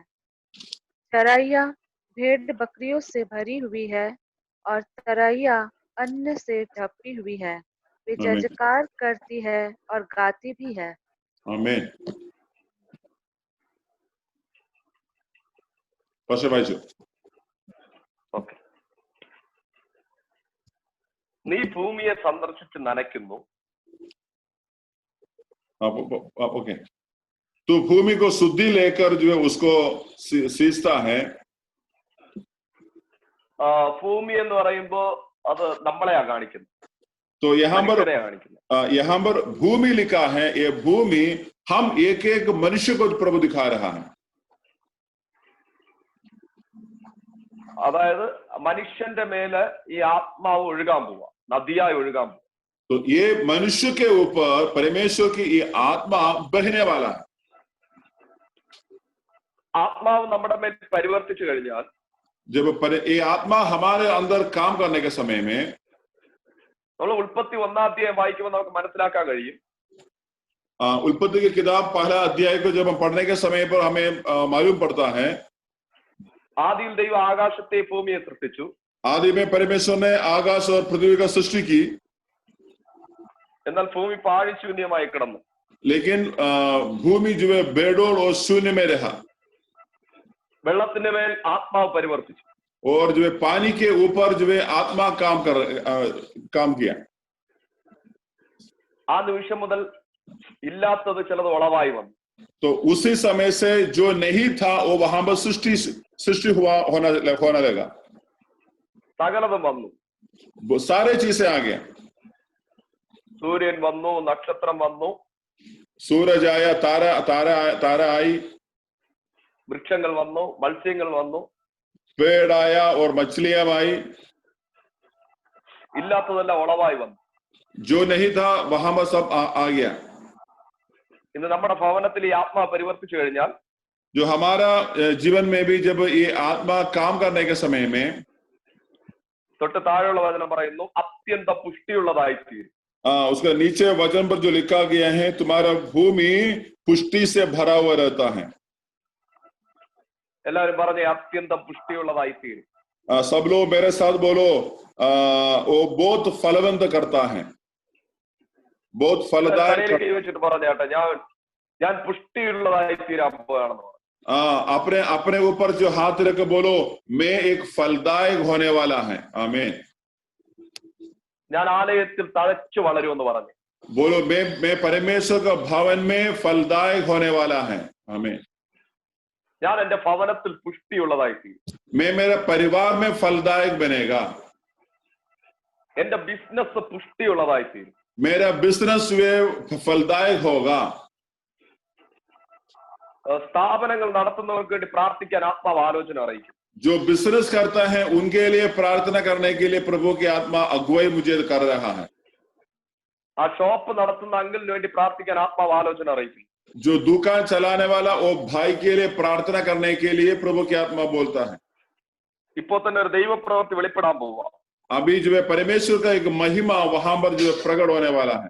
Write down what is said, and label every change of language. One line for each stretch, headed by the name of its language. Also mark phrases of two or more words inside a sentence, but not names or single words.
Hindi: चराइयाँ भेड़ बकरियों से भरी हुई है और तराइयाँ अन्न से ढपी हुई है। वे आमीन, जजकार करती है और गाती भी है। आमीन। पास्टर भाई जो
Malayalam: ഓക്കെ. നീ ഭൂമിയെ സന്ദർശിച്ച് നനയ്ക്കുന്നു.
Hindi: आप ओके। तो भूमि को शुद्धि लेकर जो है उसको सींचता है।
Malayalam: ഭൂമി എന്ന് പറയുമ്പോ അത് നമ്മളെയാ കാണിക്കുന്നത്,
Hindi: तो यहाँ
Malayalam: മനുഷ്യരെയാ കാണിക്കുന്നത്.
Hindi: यहाँ पर भूमि लिखा है, ये भूमि हम एक एक मनुष्य को प्रभु दिखा रहा है।
Malayalam: അതായത് മനുഷ്യന്റെ മേലെ ഈ ആത്മാവ് ഒഴുകാൻ പോവാ, നദിയായി ഒഴുകാൻ പോവാ.
Hindi: तो ये मनुष्य के ऊपर परमेश्वर की ये आत्मा बहने वाला है।
Malayalam: ആത്മാവ് നമ്മുടെ മേൽ പരിവർത്തിച്ചു കഴിഞ്ഞാൽ,
Hindi: जब ये आत्मा हमारे अंदर काम करने के समय में,
Malayalam: നമ്മൾ ഉൽപ്പത്തി 1-ാം അധ്യായം വായിക്കുമ്പോൾ നമുക്ക് മനസ്സിലാക്കാൻ കഴിയും.
Hindi: उत्पत्ति की किताब पहला अध्याय को जब हम पढ़ने के समय पर हमें मालूम पड़ता है,
Malayalam: ആദിയിൽ ദൈവം ആകാശത്തെ ഭൂമിയെ സൃഷ്ടിച്ചു.
Hindi: आदि में परमेश्वर ने आकाश और पृथ्वी का सृष्टि की,
Malayalam: എന്നാൽ ഭൂമി പാഴിശൂന്യമായി കിടന്നു.
Hindi: लेकिन भूमि जो है बेडोल और शून्य में रहा।
Malayalam: വെള്ളത്തിന്റെ മേൽ ആത്മാവ് പരിവർത്തിച്ചു.
Hindi: और जो है पानी के ऊपर जो है आत्मा काम किया।
Malayalam: ആ നിമിഷം മുതൽ ഇല്ലാത്തത് ചിലത് ഉളവായി വന്നു.
Hindi: तो उसी समय से जो नहीं था वो वहां पर सृष्टि होना लगा।
Malayalam: സകലതും വന്നു.
Hindi: वो सारे चीजें आ गया।
Malayalam: സൂര്യൻ വന്നു, നക്ഷത്രം വന്നു,
Hindi: सूरज आया, तारा आई,
Malayalam: വൃക്ഷങ്ങൾ വന്നു, മത്സ്യങ്ങൾ വന്നു,
Hindi: पेड़ आया और मछलियां आई।
Malayalam: ഇല്ലാത്തതെല്ലാം ഉളവായി വന്നു.
Hindi: जो नहीं था वहां पर सब आ गया।
Malayalam: ഇന്ന് നമ്മുടെ ഭവനത്തിൽ ഈ ആത്മാ പരിവർത്തിച്ചു കഴിഞ്ഞാൽ,
Hindi: जो हमारा जीवन में भी जब ये आत्मा काम करने के समय में,
Malayalam: തൊട്ട് താഴെയുള്ള വചനം പറയുന്നു, അത്യന്ത പുഷ്ടിയുള്ളതായി തീരും.
Hindi: उसका नीचे वचन पर जो लिखा गया है, तुम्हारा भूमि पुष्टि से भरा हुआ रहता है।
Malayalam: എല്ലാവരും പറഞ്ഞേ, അത്യന്തം പുഷ്ടിയുള്ളതായി തീരും.
Hindi: सब लोग मेरे साथ बोलो, वो बहुत फलवंत करता है, बहुत फलदायक।
Malayalam: വെച്ചിട്ട് പറഞ്ഞേട്ടെ, ഞാൻ പുഷ്ടിയുള്ളതായി തീരാൻ പോവുകയാണെന്ന് പറഞ്ഞു.
Hindi: अपने अपने ऊपर जो हाथ रख बोलो, मैं एक फलदायक होने वाला है। आमीन।
Malayalam: ഞാൻ ആലയത്തിൽ തഴച്ചു വളരുമെന്ന് പറഞ്ഞു.
Hindi: बोलो, मैं परमेश्वर का भवन में फलदायक होने वाला है। आमीन।
Malayalam: ഞാൻ എന്റെ ഭവനത്തിൽ പുഷ്ടിയുള്ളതായി തീരും.
Hindi: मैं मेरे परिवार में फलदायक बनेगा।
Malayalam: എന്റെ ബിസിനസ് പുഷ്ടിയുള്ളതായി തീരും.
Hindi: मेरा बिजनेस फलदायक होगा।
Malayalam: സ്ഥാപനങ്ങൾ നടത്തുന്നവർക്ക് വേണ്ടി പ്രാർത്ഥിക്കാൻ ആത്മാവ് ആലോചന അറിയിക്കും.
Hindi: जो बिजनेस करता है उनके लिए प्रार्थना करने के लिए प्रभु की आत्मा अगुवाई मुझे कर रहा है।
Malayalam: ആ ഷോപ്പ് നടത്തുന്ന അങ്കിളിന് വേണ്ടി പ്രാർത്ഥിക്കാൻ ആത്മാവ് ആലോചന അറിയിക്കും.
Hindi: जो दुकान चलाने वाला वो भाई के लिए प्रार्थना करने के लिए प्रभु की आत्मा बोलता है।
Malayalam: ഇപ്പോ തന്നെ ഒരു ദൈവപ്രവൃത്തി വെളിപ്പെടാൻ പോവുക.
Hindi: अभी जो है परमेश्वर का एक महिमा वहां पर जो प्रकट होने वाला है।